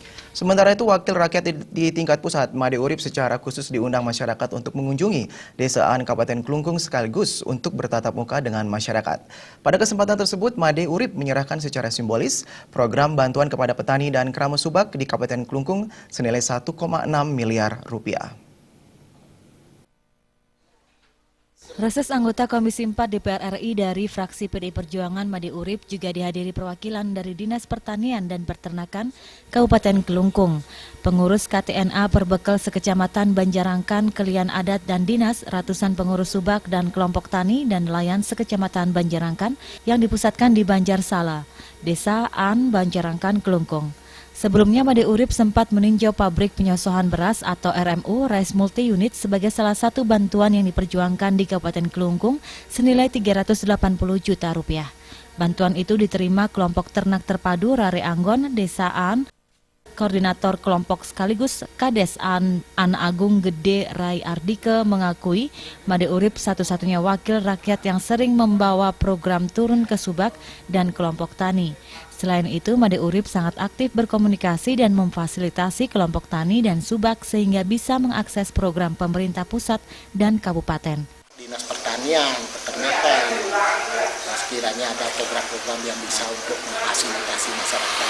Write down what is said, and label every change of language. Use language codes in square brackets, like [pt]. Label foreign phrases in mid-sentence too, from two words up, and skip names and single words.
[id] Sementara itu, wakil rakyat di tingkat pusat, Made Urip, secara khusus diundang masyarakat untuk mengunjungi Desaan Kabupaten Klungkung sekaligus untuk bertatap muka dengan masyarakat. Pada kesempatan tersebut, Made Urip menyerahkan secara simbolis program bantuan kepada petani dan keramu subak di Kabupaten Klungkung senilai 1,6 miliar rupiah. Reses anggota Komisi 4 DPR RI dari fraksi PDI Perjuangan Made Urip juga dihadiri perwakilan dari Dinas Pertanian dan Peternakan Kabupaten Klungkung, pengurus KTNA Perbekal Sekecamatan Banjarangkan, Kelian Adat dan Dinas, ratusan pengurus subak dan kelompok tani dan nelayan Sekecamatan Banjarangkan yang dipusatkan di Banjarsala, Desa An Banjarangkan, Klungkung. Sebelumnya, Made Urip sempat meninjau pabrik penyosohan beras atau RMU [en] Rice Multi Unit [id] sebagai salah satu bantuan yang diperjuangkan di Kabupaten Klungkung senilai 380 juta rupiah. Bantuan itu diterima kelompok ternak terpadu Rare Anggon, Desa An, Koordinator kelompok sekaligus Kades An Agung Gede Rai Ardike mengakui Made Urip satu-satunya wakil rakyat yang sering membawa program turun ke subak dan kelompok tani. Selain itu, Made Urip sangat aktif berkomunikasi dan memfasilitasi kelompok tani dan subak sehingga bisa mengakses program pemerintah pusat dan kabupaten. Dinas Pertanian, Peternakan, sekiranya ada program-program yang bisa untuk memfasilitasi masyarakat.